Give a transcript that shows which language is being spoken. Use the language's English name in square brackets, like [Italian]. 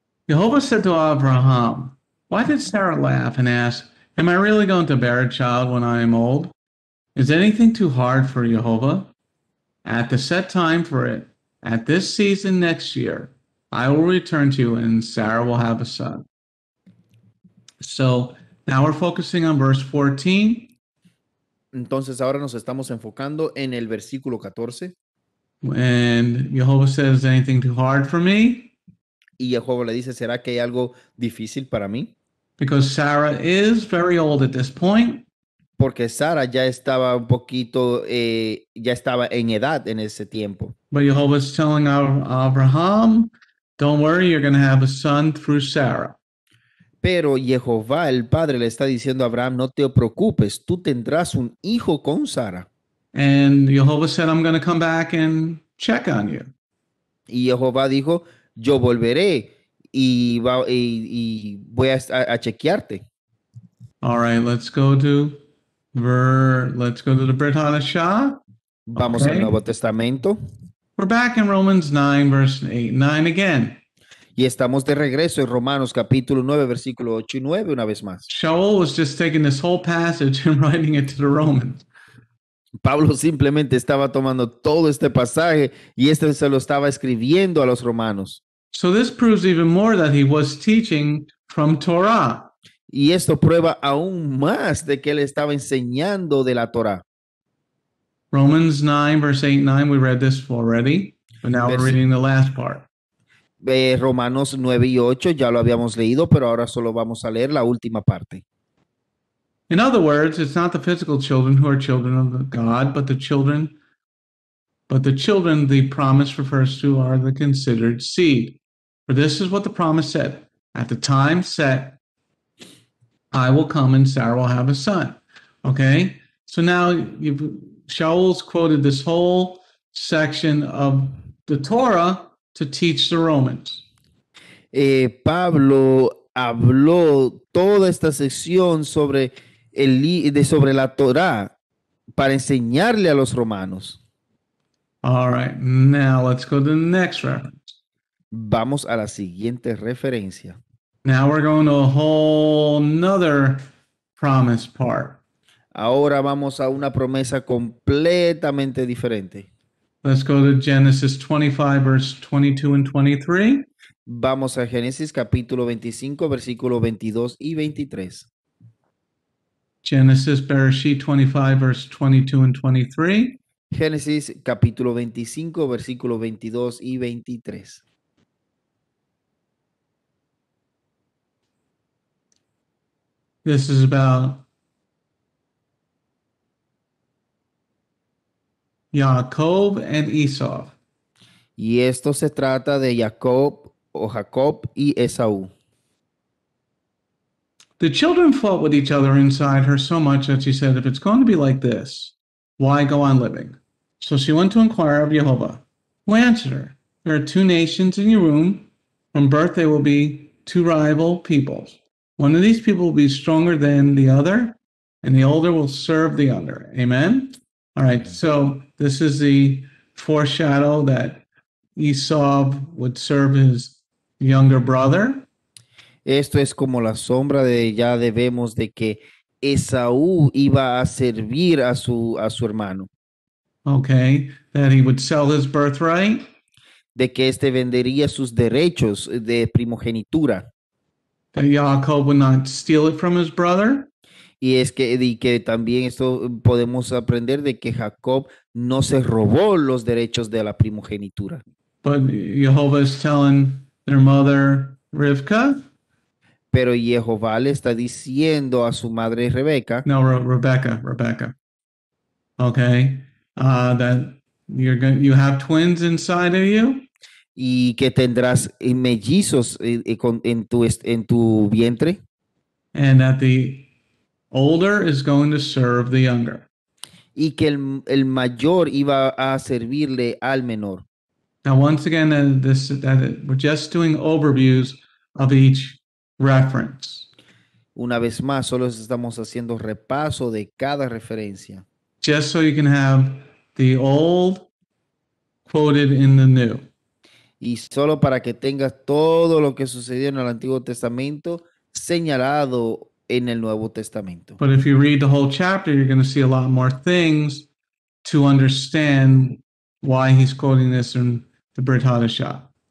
[English] Jehovah said to Abraham, why did Sarah laugh and ask, am I really going to bear a child when I am old? Is anything too hard for Jehovah? At the set time for it, at this season next year, I will return to you, and Sarah will have a son. So now we're focusing on verse 14. [Spanish] Entonces ahora nos estamos enfocando en el versículo 14. [English] And Jehovah says, "Is anything too hard for me?" [Spanish] Y Jehová le dice, ¿será que hay algo difícil para mí? [English] Because Sarah is very old at this point. [Spanish] Porque Sara ya estaba un poquito, ya estaba en edad en ese tiempo. [English] But Jehovah's telling Abraham, don't worry, you're going to have a son through Sarah. [Spanish] Pero Jehová, el Padre, le está diciendo a Abraham, no te preocupes, tú tendrás un hijo con Sara. [English] And Jehovah said, I'm going to come back and check on you. [Spanish] Y Jehová dijo, yo volveré y voy a chequearte. [English] All right, let's go to the Brit Hadashah. [Spanish] Vamos [English] Okay. [Spanish] al Nuevo Testamento. [English] We're back in Romans 9, verse 8, 9 again. [Spanish] Y estamos de regreso en Romanos capítulo 9, versículo 8 y 9 una vez más. [English] Shaul was just taking this whole passage and writing it to the Romans. [Spanish] Pablo simplemente estaba tomando todo este pasaje y este se lo estaba escribiendo a los romanos. [English] So this proves even more that he was teaching from Torah. [Spanish] Y esto prueba aún más de que él estaba enseñando de la Torá. [English] Romans 9, verse 8 and 9, we read this already, but now we're reading the last part. [Spanish] Romanos 9 y 8 ya lo habíamos leído, pero ahora solo vamos a leer la última parte. [English] In other words, it's not the physical children who are children of God, but the children the promise refers to are the considered seed. For this is what the promise said. At the time set, I will come and Sarah will have a son. Okay? So now Shaul's quoted this whole section of the Torah to teach the Romans. [Spanish] Pablo habló toda esta sección sobre la Torá para enseñarle a los romanos. [English] All right, now let's go to the next reference. [Spanish] Vamos a la siguiente referencia. [English] Now we're going to a whole nother promise part. [Spanish] Ahora vamos a una promesa completamente diferente. [English] Let's go to Genesis 25, verse 22 and 23. [Spanish] Vamos a Génesis capítulo 25, versículos 22 y 23. [English] Genesis Bereshit 25, verse 22 and 23. [Spanish] Génesis capítulo 25, versículos 22 y 23. [English] This is about Yaakov and Esau. [Spanish] Y esto se trata de Jacob y Esaú. [English] The children fought with each other inside her so much that she said, if it's going to be like this, why go on living? So she went to inquire of Jehovah, who answered her, there are two nations in your womb. From birth they will be two rival peoples. One of these people will be stronger than the other, and the older will serve the younger. Amen? All right, so this is the foreshadow that Esau would serve his younger brother. [Spanish] Esto es como la sombra de ya debemos de que Esaú iba a servir a su hermano. [English] Okay, that he would sell his birthright. [Spanish] De que este vendería sus derechos de primogenitura. [English] That Jacob would not steal it from his brother. [Spanish] Y que también esto podemos aprender de que Jacob no se robó los derechos de la primogenitura. [English] But Jehovah is telling their mother, Rivka. [Spanish] Pero Jehová le está diciendo a su madre Rebeca. [English] No, Rebecca. Okay, that you have twins inside of you. [Spanish] Y que tendrás mellizos en tu vientre. [English] And that the older is going to serve the younger. [Spanish] Y que el mayor iba a servirle al menor. [English] Now, once again, we're just doing overviews of each reference. [Spanish] Una vez más, solo estamos haciendo repaso de cada referencia. [English] Just so you can have the old quoted in the new. [Spanish] Y solo para que tengas todo lo que sucedió en el Antiguo Testamento señalado en el Nuevo Testamento. [English] But if you read the whole chapter, you're going to see a lot more things to understand why he's quoting this in the Brit Hadashah.